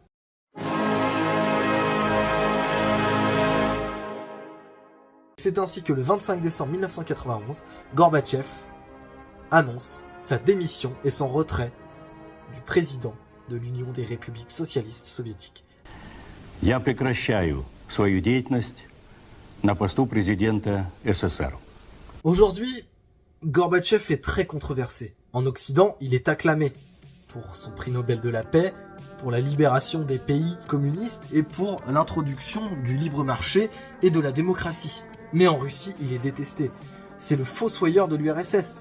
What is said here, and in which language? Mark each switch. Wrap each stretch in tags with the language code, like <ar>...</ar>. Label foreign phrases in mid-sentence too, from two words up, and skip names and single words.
<fr>C'est ainsi que le 25 décembre 1991, Gorbatchev annonce sa démission et son retrait du président de l'Union des républiques socialistes soviétiques.</fr> <ru>Я прекращаю свою деятельность на посту президента СССР.</ru> <fr>Aujourd'hui, Gorbatchev est très controversé. En Occident, il est acclamé pour son prix Nobel de la paix, pour la libération des pays communistes et pour l'introduction du libre marché et de la démocratie. Mais en Russie, il est détesté. C'est le fossoyeur de l'URSS.</fr>